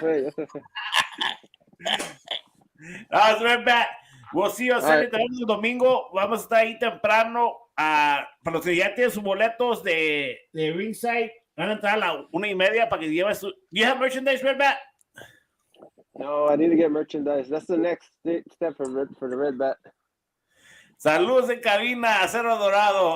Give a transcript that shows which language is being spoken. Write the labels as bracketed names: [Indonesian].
[Spanish] Ya se fue. [English] Red Bat. We'll see you [Spanish] el domingo. Vamos a estar ahí temprano. Para los que ya tienen sus boletos de ringside, van a entrar a la 1:30 para que lleves su. [English] ¿You have merchandise, Red Bat? No, I need to get merchandise. That's the next step for the Red Bat. [Spanish] Saludos en cabina, Acero Dorado.